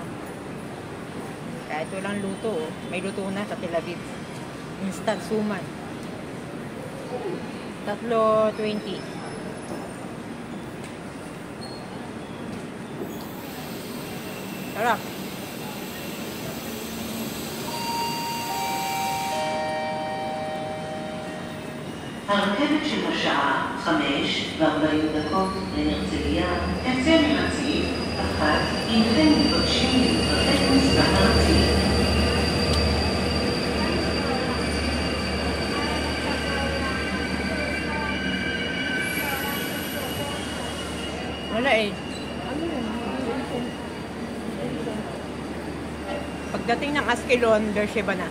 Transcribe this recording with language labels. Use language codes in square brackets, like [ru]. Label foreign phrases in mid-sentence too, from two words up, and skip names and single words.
[tl] Kahit walang luto, may luto na sa Tel Aviv. Instant suman. 3.20. Sarap. [he] הרכבת של השעה 5:40 להרצליה תצא מרציף אחת, הנכם מתבקשים להתרחק מספר הרציף. [tl] Wala eh. Pagdating ng Askelon, Beersheba na.